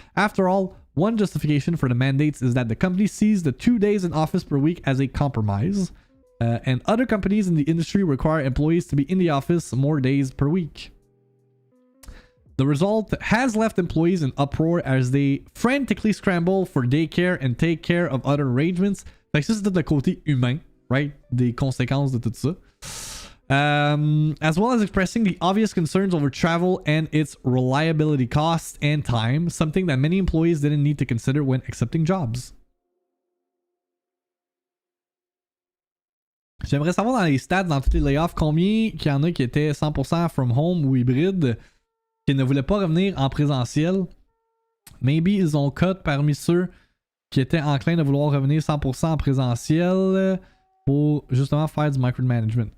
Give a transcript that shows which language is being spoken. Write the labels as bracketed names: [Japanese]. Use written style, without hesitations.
[English] After all, one justification for the mandates is that the company sees the 2 days in office per week as a compromise. And other companies in the industry require employees to be in the office more days per week. The result has left employees in uproar as they frantically scramble for daycare and take care of other arrangements. [French] Fait que ça, c'est tout le côté humain, right? Des conséquences de tout ça. [English] As well as expressing the obvious concerns over travel and its reliability costs and time, something that many employees didn't need to consider when accepting jobs. [French] J'aimerais savoir dans les stats, dans tous les layoffs, combien qu'il y en a qui étaient 100% [English] from home [French] ou hybride, qui ne voulaient pas revenir en présentiel. Maybe ils ont cut parmi ceux qui étaient enclins de vouloir revenir 100% en présentiel pour justement faire du micromanagement.